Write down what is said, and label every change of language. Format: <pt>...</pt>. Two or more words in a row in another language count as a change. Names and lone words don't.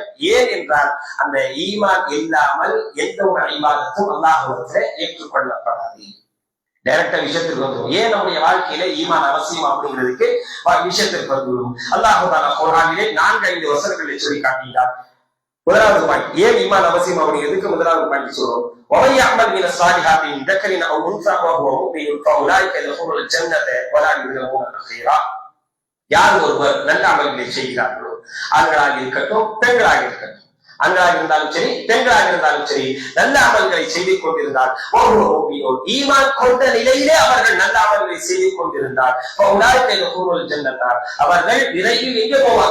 <ta>ஏன் என்றால் அந்த ஈமான் இல்லாமல் எந்த ஒரு இபாதத்தும் அல்லாஹ்விடத்திலே ஏற்றுக்கொள்ளப்படாது. டைரக்டா விஷயத்திற்கு வந்துடும். ஏன் நம்முடைய வாழ்க்கையில ஈமான் அவசியம் அப்படிங்கிறதுக்கு விஷயத்திற்கு வந்துவிடும்.</ta> <ar>الله تعالى</ar> <ta>குர்ஆனிலே 4-5 வசனங்களை சொல்லி காட்டுகிறார். முதலாவது பாயிண்ட், ஏன் ஈமான் அவசியம் அப்படிங்கிறதுக்கு முதலாவது பாயிண்ட் சொல்றோம்.</ta> <ar>وَمَن يَعْمَلْ مِنَ الصَّالِحَاتِ مِنْ ذَكَرٍ أَوْ أُنثَىٰ وَهُوَ مُؤْمِنٌ فَأُولَٰئِكَ يَدْخُلُونَ الْجَنَّةَ وَلَا يُظْلَمُونَ نَقِيرًا.</ar> <ta>யார் ஒருவர் நல்ல அமல்களை செய்கிறார்களோ, ஆண்களாக இருக்கட்டும் பெண்களாக இருக்கட்டும், ஆண்களாக இருந்தாலும் சரி பெண்களாக இருந்தாலும் சரி, நல்ல அமல்களை செய்து கொண்டிருந்தால் ஈமான் கொண்ட நிலையிலே அவர்கள் நல்ல அமல்களை செய்து கொண்டிருந்தால் அவர்கள் விரைவில் எங்கே போவாங்க?</ta>